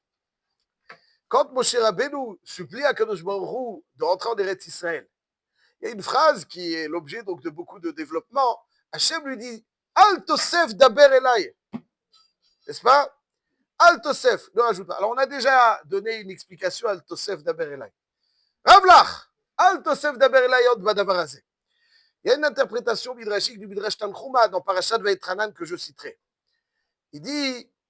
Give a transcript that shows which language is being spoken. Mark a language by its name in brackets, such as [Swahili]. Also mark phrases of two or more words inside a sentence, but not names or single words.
[French] Quand Moshe Rabbeinu supplie à Kadosh Baruch Hu de rentrer en Eretz Israël, il y a une phrase qui est l'objet donc de beaucoup de développement. Hachem lui dit [Hebrew] אל תוסף דבר אלי. [French] N'est-ce pas? [Hebrew] אל תוסף, [French] ne rajoute pas. Alors on a déjà donné une explication [Hebrew] אל תוסף דבר אלי. רב לך, אל תוסף דבר אלי עוד בדבר הזה. [French] Il y a une interprétation midrashique du Midrash Tanchuma dans Parashat Vaïtranan que je citerai. Il dit